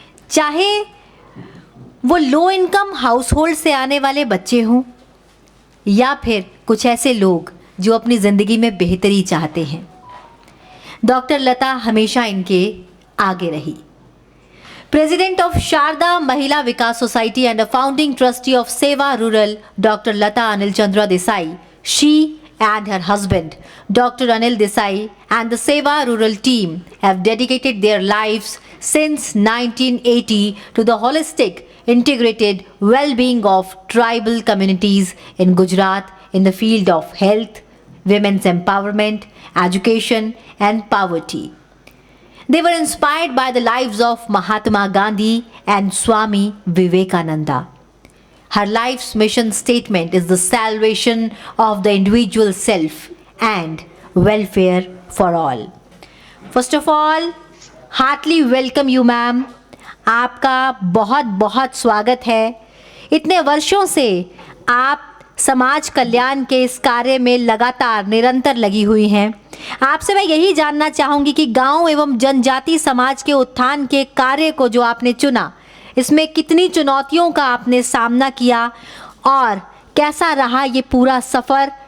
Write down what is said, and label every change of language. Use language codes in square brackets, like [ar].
[hi] चाहे वो low income house hold से आने वाले बच्चे हों या फिर कुछ ऐसे लोग जो अपनी ज़िंदगी में बेहतरी चाहते हैं, डॉक्टर लता हमेशा इनके आगे रही। [en] President of Sharda Mahila Vikas Society and a founding trustee of SEWA Rural, Dr. Lata Anil Chandra Desai, she and her husband, Dr. Anil Desai, and the SEWA Rural team have dedicated their lives since 1980 to the holistic, integrated well-being of tribal communities in Gujarat in the field of health, women's empowerment, education, and poverty. They were inspired by the lives of Mahatma Gandhi and Swami Vivekananda. Her life's mission statement is the salvation of the individual self and welfare for all. First of all, heartily welcome you, ma'am. [hi] आपका बहुत बहुत स्वागत है। इतने वर्षों से आप समाज कल्याण के इस कार्य में लगातार निरंतर लगी हुई हैं। आपसे मैं यही जानना चाहूँगी कि गांव एवं जनजाति समाज के उत्थान के कार्य को जो आपने चुना, इसमें कितनी चुनौतियों का आपने सामना किया और कैसा रहा ये पूरा सफ़र?